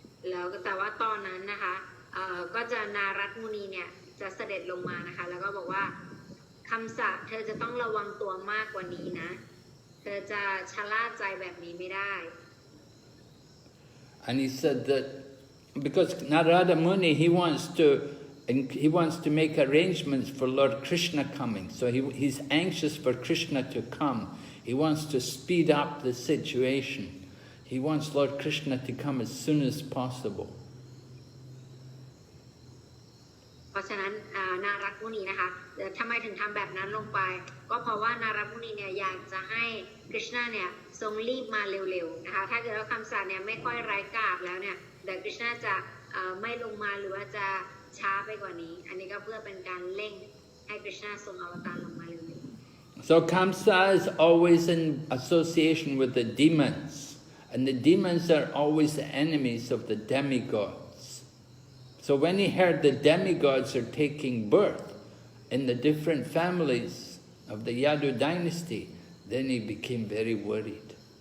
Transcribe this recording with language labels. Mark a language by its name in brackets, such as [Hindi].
[Thai] แล้วแต่ว่าตอนนั้นนะคะก็จะนารัตมุนีเนี่ยจะเสด็จลงมานะคะแล้วก็บอกว่าคำสะเธอจะต้องระวังตัวมากกว่านี้นะเธอจะชะล่าใจแบบนี้ไม่ได้ [English] And he said that because Narada Muni he wants to make arrangements for Lord Krishna coming, so he's anxious for Krishna to come. He wants to speed up the situation. He wants Lord Krishna to come as soon as possible. [Thai] เพราะฉะนั้นนารัตมุนีนะคะทำไมถึงทำแบบนั้นลงไปก็เพราะว่านารัตมุนีเนี่ยอยากจะให้กฤษณะเนี่ยทรงรีบมาเร็วๆนะคะถ้าเกิดว่าคำสั่งเนี่ยไม่ค่อยไร้กาบแล้วเนี่ยเดี๋ยวกฤษณะจะไม่ลงมาหรือว่าจะช้าไปกว่านี้อันนี้ก็เพื่อเป็นการเร่งให้กฤษณะทรงอวตารลงมาเร็วๆ [English] So Kamsa is always in association with the demons, and the demons are always the enemies of the demigods. So when he heard the demigods are taking birth in the different families of the Yadu dynasty, then he became very worried.